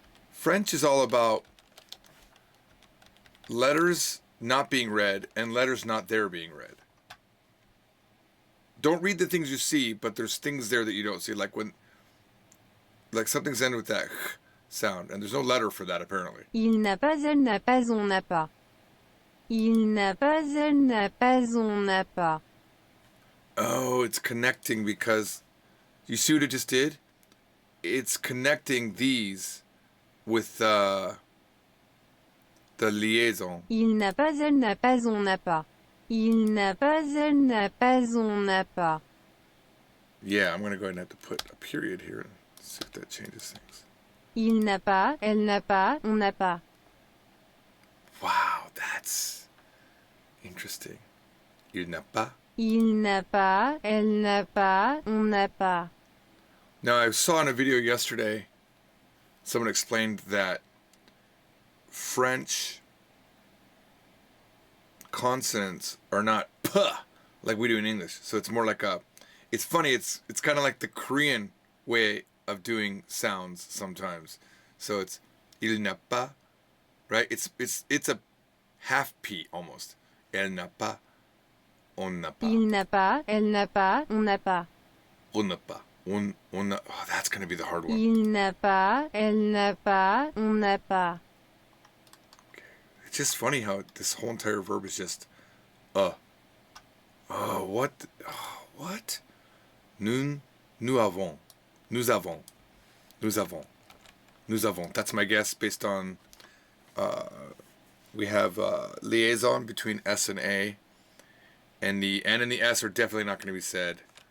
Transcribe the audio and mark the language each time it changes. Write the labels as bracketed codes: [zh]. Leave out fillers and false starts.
[en] French is all about letters not being read and letters not there being read. Don't read the things you see, but there's things there that you don't see. Like something's ended with that sound, and there's no letter for that apparently. [fr] Il n'a pas, elle n'a pas, on n'a pas. Il n'a pas, elle n'a pas, on n'a pas. [en] Oh, it's connecting because you see what it just did? It's connecting these with the liaison. [fr] Il n'a pas, elle n'a pas, on n'a pas. Il n'a pas, elle n'a pas, on n'a pas. [en] Yeah, I'm going to go ahead and have to put a period here and see if that changes things. [fr] Il n'a pas, elle n'a pas, on n'a pas. [en] Wow, that's interesting. [fr] Il n'a pas. Il n'a pas, elle n'a pas, on n'a pas. [en] Now, I saw in a video yesterday, someone explained that French consonants are not p like we do in English. So it's more like a, it's funny, it's kind of like the Korean way of doing sounds sometimes. So it's [fr] il n'a pas, [en] right? It's a half P almost. [fr] Elle n'a pas, on n'a pas. Il n'a pas, elle n'a pas, on n'a pas. On n'a pas. [en] Oh, that's going to be the hard one. [fr] Il n'a pas, elle n'a pas, on n'a pas. [en] Okay. It's just funny how this whole entire verb is just what? Oh, what? [fr] Nous avons. Nous avons. Nous avons. Nous avons. [en] That's my guess based on we have liaison between S and A, and the N and the S are definitely not going to be said.